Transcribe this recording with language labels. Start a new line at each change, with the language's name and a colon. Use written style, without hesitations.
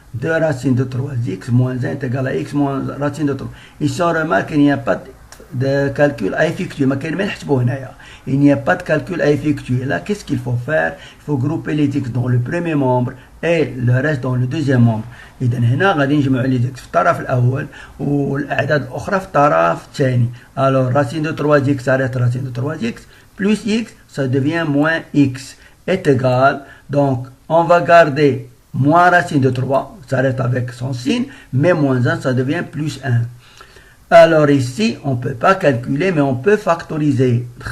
French: 2 racines de 3x moins 1 est égal à x moins racine de 3. Ici, on remarque qu'il n'y a pas de calcul à effectuer. Il n'y a pas de calcul à effectuer. Là, qu'est-ce qu'il faut faire? Il faut grouper les x dans le premier membre et le reste dans le deuxième membre.
Arabic: إذا هنا غادي نجمعوا les x في الطرف الأول والأعداد الأخرى في الطرف الثاني.
French: Alors, racine de 3x, ça reste racine de 3x, plus x, ça devient moins x, est égal. Donc, on va garder moins racine de 3, ça reste avec son signe, mais moins 1, ça devient plus 1. Alors ici, on ne peut pas calculer, mais on peut factoriser.